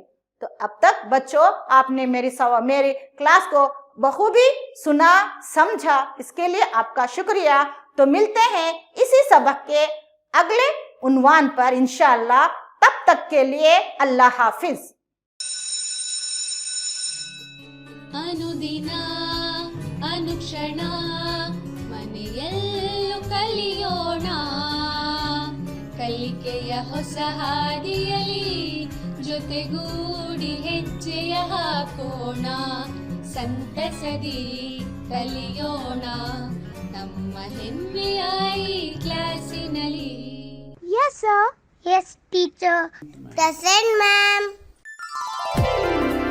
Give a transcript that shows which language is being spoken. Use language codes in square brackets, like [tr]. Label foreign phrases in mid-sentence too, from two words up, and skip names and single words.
[ur] تو اب تک بچوں آپ نے میری کلاس کو بخوبی سنا، سمجھا، اس کے لیے آپ کا شکریہ۔ تو ملتے ہیں اسی سبق کے اگلے عنوان پر انشاءاللہ، تب تک کے لیے اللہ حافظ۔ [kn] ಅನುದಿನ ಅನುಕ್ಷಣ ಮನೆಯಲ್ಲೂ ಕಲಿಯೋಣ, ಕಲಿಕೆಯ ಹೊಸ ಹಾದಿಯಲಿ ಜೊತೆಗೂಡಿ ಹೆಜ್ಜೆಯ ಹಾಕೋಣ, ಸಂತಸದಿ ಕಲಿಯೋಣ ನಮ್ಮ ಹೆಮ್ಮೆಯ ಈ ಕ್ಲಾಸಿನಲ್ಲಿ। [en] Yes, sir. Yes, teacher. Present, ma'am.